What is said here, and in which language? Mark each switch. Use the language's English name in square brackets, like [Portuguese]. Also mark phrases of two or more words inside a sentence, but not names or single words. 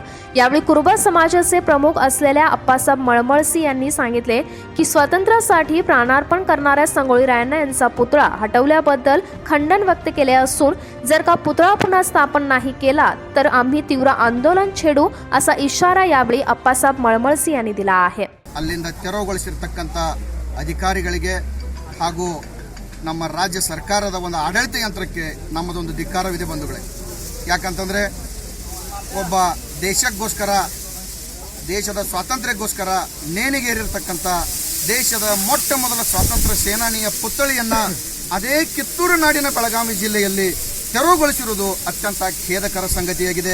[Marathi] यावेळी कुरुबा समाजाचे प्रमुख असलेल्या अप्पासाहेब मळमळसी यांनी सांगितले की स्वातंत्र्यासाठी प्राणार्पण करणाऱ्या संगोळी राणा यांचा पुतळा हटवल्याबद्दल खंडन व्यक्त केले असून जर का पुतळा पुन्हा स्थापन नाही केला तर आम्ही तीव्र आंदोलन छेडू असा इशारा यावेळी अप्पासाहेब मळमळसी यांनी दिला आहे. [Kannada] ಅಲ್ಲಿಂದ ತೆರವುಗೊಳಿಸಿರತಕ್ಕಂತ ಅಧಿಕಾರಿಗಳಿಗೆ ಹಾಗೂ ನಮ್ಮ ರಾಜ್ಯ ಸರ್ಕಾರದ ಒಂದು ಆಡಳಿತ ಯಂತ್ರಕ್ಕೆ ನಮ್ಮದೊಂದು ಧಿಕ್ಕಾರವಿದೆ ಬಂಧುಗಳೇ. ಯಾಕಂತಂದ್ರೆ ಒಬ್ಬ ದೇಶಕ್ಕೋಸ್ಕರ ದೇಶದ ಸ್ವಾತಂತ್ರ್ಯಕ್ಕೋಸ್ಕರ ನೇಣಿಗೇರಿರತಕ್ಕಂತ ದೇಶದ ಮೊಟ್ಟ ಮೊದಲ ಸ್ವಾತಂತ್ರ್ಯ ಸೇನಾನಿಯ ಪುತ್ಥಳಿಯನ್ನ ಅದೇ ಕಿತ್ತೂರು ನಾಡಿನ ಬೆಳಗಾವಿ ಜಿಲ್ಲೆಯಲ್ಲಿ ತೆರವುಗೊಳಿಸಿರುವುದು ಅತ್ಯಂತ ಖೇದಕರ ಸಂಗತಿಯಾಗಿದೆ.